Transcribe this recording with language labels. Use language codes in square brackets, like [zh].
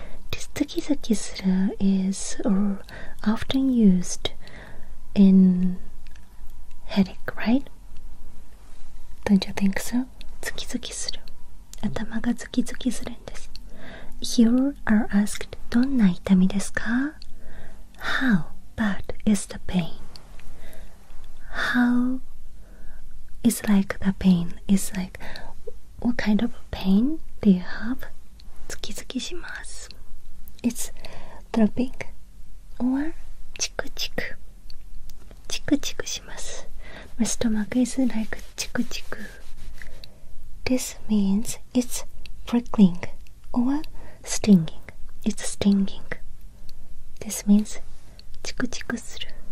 [en] This ズキズキする is often used in headache, right? Don't you think so? ズキズキする。 [ja] 頭がズキズキするんです。 [en] You are asked [ja] どんな痛みですか？ [en] How bad is the pain? How is like the pain is like what kind of pain do you have? [ja] ズキズキします。 [en] It's throbbing or チクチク。 [ja] チクチクします。 [en] My stomach is like チクチク。 This means it's prickling or stinging. It's stinging. This means チクチクする。